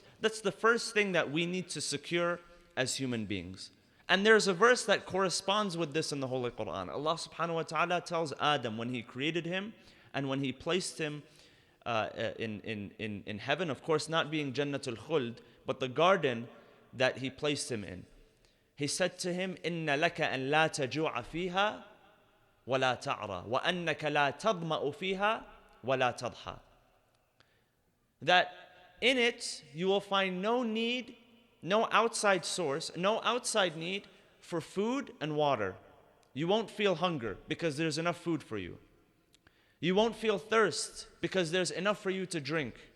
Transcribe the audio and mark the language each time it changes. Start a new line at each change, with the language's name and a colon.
English: That's the first thing that we need to secure as human beings. And there's a verse that corresponds with this in the Holy Quran. Allah subhanahu wa ta'ala tells Adam when he created him and when he placed him in heaven, of course not being Jannatul Khuld, but the garden that he placed him in. He said to him,
Arabic: إِنَّ لَكَ أَن لَا تَجُوعَ فِيهَا وَلَا تَعْرَى وَأَنَّكَ لَا تَظْمَأُ فِيهَا وَلَا تَضْحَى.
English: That in it you will find no need, no outside source, no outside need for food and water. You won't feel hunger because there's enough food for you. You won't feel thirst because there's enough for you to drink.